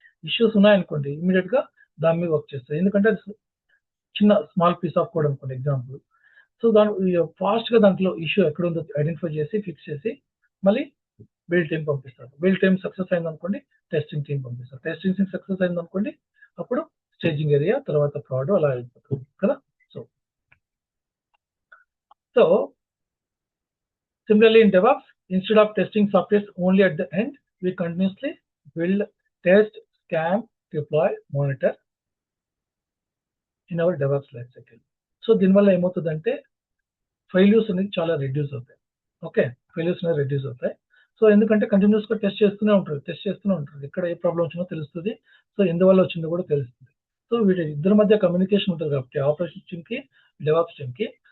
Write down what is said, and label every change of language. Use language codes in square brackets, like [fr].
[te] Issues ఉన్నాయనుకోండి ఇమ్మీడియేట్‌గా దాని మీద వర్క్ చేస్తారు. ఎందుకంటే అది చిన్న స్మాల్ పీస్ ఆఫ్ కోడ్ అనుకోండి ఎగ్జాంపుల్. సో, ఫాస్ట్‌గా దాంట్లో ఇష్యూ ఎక్కడుందో ఐడెంటిఫై చేసి, ఫిక్స్ చేసి మళ్ళీ బిల్డ్ టీమ్ పంపిస్తారు. బిల్డ్ టీమ్ సక్సెస్ అయిందనుకోండి, టెస్టింగ్ టీమ్ పంపిస్తారు. టెస్టింగ్ టీమ్ సక్సెస్ అయిందనుకోండి, అప్పుడు స్టేజింగ్ ఏరియా, తర్వాత ప్రాడ్ అలా వెళ్ళిపోతుంది కదా! [en] So, so similarly in DevOps, instead of testing software only at the end, we continuously build, test, scan, deploy, monitor in our DevOps life cycle. [te] So దీనివల్ల ఏమవుతుందంటే failures అనేది చాలా రెడ్యూస్ అవుతాయి. Okay. Failures అనేవి reduce అవుతాయి. So ఎందుకంటే కంటిన్యూయస్‌గా test చేస్తూనే ఉంటారు. ఎక్కడ ఏ ప్రాబ్లమ్ వచ్చిందో తెలుస్తది. సో ఎందువల్ల వచ్చిందో కూడా తెలుస్తది. సో వీళ్ళ ఇద్దరి మధ్య కమ్యూనికేషన్ ఉంటది కాబట్టి ఆపరేషన్స్ టీమ్‌కి, డెవాప్స్ టీమ్‌కి.